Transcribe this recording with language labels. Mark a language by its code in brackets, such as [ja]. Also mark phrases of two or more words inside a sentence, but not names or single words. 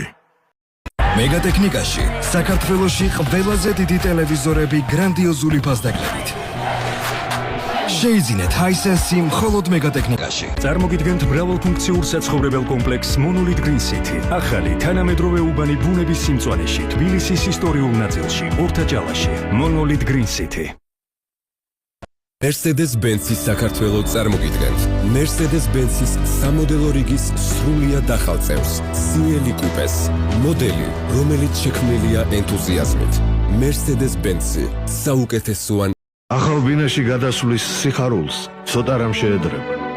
[ka] მეგატექნიკაში საქართველოში ყველაზე დიდი ტელევიზორები გრანდიოზული ფასდაკლებით. შეიძინეთ Hisense მხოლოდ მეგატექნიკაში. წარმოგიდგენთ მრავალფუნქციურ საცხოვრებელ კომპლექსს Monolith Green City. ახალი თანამედროვე უბანი ბუნების სიმწვანეში, თბილისის ისტორიულ ნაწილში, ორთაჭალაში. Monolith Green City. Mercedes-Benz-ის საქართველოს წარმოგიდგენთ. Mercedes-Benz-ის სამოდელო რიგის სრულიად ახალ წევრს, CL Coupes. მოდელი, რომელიც შექმნილია ენთუზიაზმით. Mercedes-Benz-ი საუკეთესოა. ახალ ბინაში გადასვლის სიხარულს ცოტა რამ შეედრება.